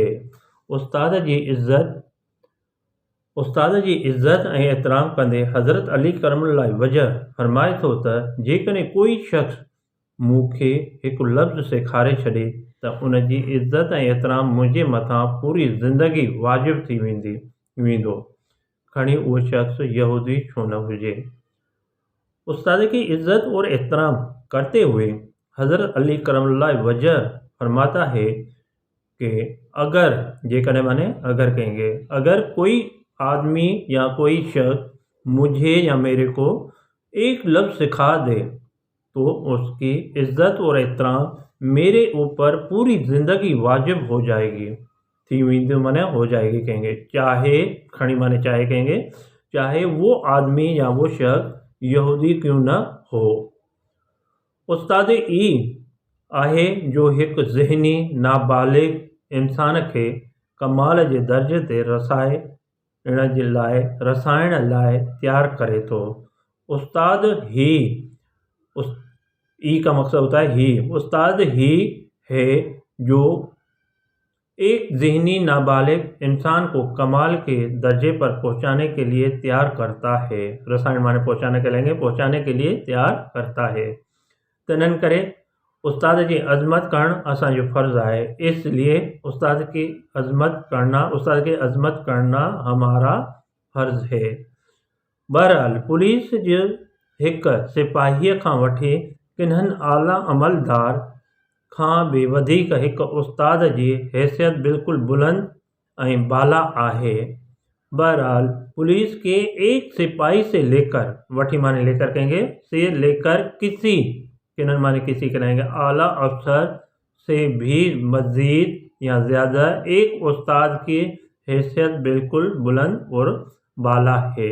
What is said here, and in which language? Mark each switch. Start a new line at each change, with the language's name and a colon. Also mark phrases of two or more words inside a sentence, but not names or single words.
Sindhi: استاد جی عزت ऐं एतिराम कंदे हज़रत अली करम अल्लाह वजह फरमाए थो त जेकॾहिं कोई शख़्स मूंखे हिकु लफ़्ज़ सेखारे छॾे त उन जी इज़त ऐं एतिराम मुंहिंजे मथां पूरी ज़िंदगी वाजिबु थी वेंदो, खणी उहो शख़्स यहूदी छो न हुजे।
Hindi: उस्ताद की इज़्ज़त और एहतराम करते हुए हज़रत अली करमल्लाह वजह फरमाता है कि अगर, जेकॾहिं माने अगर कहेंगे, अगर कोई आदमी या कोई शख्स मुझे या मेरे को एक लफ्ज़ सिखा दे तो उसकी इज़्ज़त और एहतराम मेरे ऊपर पूरी ज़िंदगी वाजिब हो जाएगी,
Sindhi: थी वेंदी माने
Hindi: हो जाएगी कहेंगे, चाहे खणी माने चाहे कहेंगे, चाहे वो आदमी या वो शख्स यहूदी क्यों न हो।
Sindhi: उस्ताद ई आहे जो हिकु ज़हनी नाबालिग इंसान खे कमाल जे दर्जे ते रसाइण लाइ तैयार करे थो।
Hindi: उस्ताद ही का मकसद होता है ही, उस्ताद ही है जो एक ज़हनी नाबालिग इंसान को कमाल के दर्जे पर पहुंचाने के लिए तैयार करता है। रसायन माने पहुंचाने के लिए तैयार करता है।
Sindhi: तनन करे
Hindi: उस्ताद की अज़मत
Sindhi: करण असांजो
Hindi: फ़र्ज़ है, इसलिए उस्ताद की अज़मत करना हमारा फ़र्ज़ है।
Sindhi: बहरहाल पुलिस जो एक सिपाहीअ खां वठी किन्हनि आला अमलदार खां भी वधीक हिकु उस्ताद की हैसियत बिल्कुल बुलंद ऐं बाला आहे।
Hindi: बहरहाल पुलिस के एक सिपाही से लेकर,
Sindhi: वठी माने
Hindi: लेकर कहेंगे, से लेकर
Sindhi: किन्हनि माने
Hindi: किसी कहेंगे, आला अफसर से भी मज़ीद या ज़्यादा एक उस्ताद की हैसियत बिल्कुल बुलंद और बाला है।